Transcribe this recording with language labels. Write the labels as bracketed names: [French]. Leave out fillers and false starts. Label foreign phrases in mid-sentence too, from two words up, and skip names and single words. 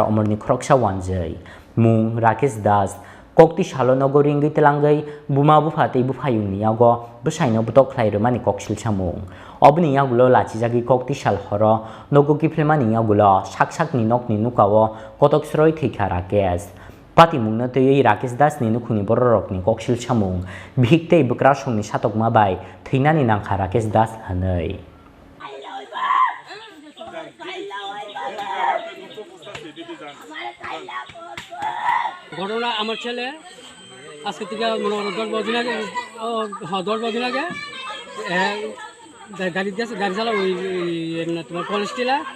[Kok Borok] omorni kroksa wanjai mung Rakesh Das kokti salo nogoringi telangai buma bu phate bu phayungni yago bosaina botok khlai mani koksil chamung obni yagulo lachijagi kokti sal horo nogo kiflemani yagulo sakni nokni nukawo kotok sroi thika Rakesh Patimung na tei Rakesh Das ni nukhuni borok ni koksil chamung bhikte bukra songni satok ma bai theinani nangkha Rakesh Das hanai [Bangla] ঘটনা আমার ছেলে আজকে থেকে মনে করো 10 দিন আগে 10 দিন আগে গাড়ি চালা ওই তোমার কলেজ টিলা